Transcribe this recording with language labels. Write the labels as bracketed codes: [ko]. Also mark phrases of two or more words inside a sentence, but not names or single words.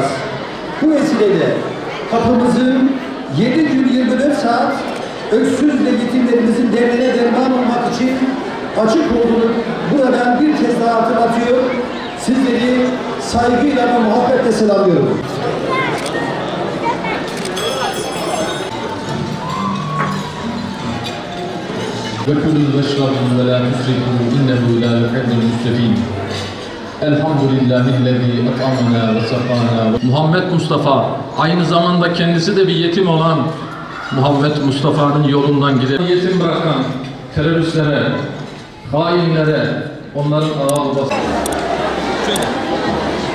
[tr] Bu vesileyle kapımızın 7 gün 24 saat öksüz ve yetimlerimizin derdine derman olmak için açık olduğunu buradan bir kez daha hatırlatıyor. Sizleri saygıyla ve muhabbetle selamlıyorum. [ar] وَكُلُوا وَاشْرَبُوا وَلَا تُسْرِفُوا إِنَّهُ لَا يُحِبُّ الْمُسْرِفِينَ الحمد لله أطعمنا وسقانا. [tr] Muhammed Mustafa aynı zamanda kendisi de bir yetim olan Muhammed Mustafa'nın yolundan gider. Yetim bırakan teröristlere, hainlere, onların ağa babası.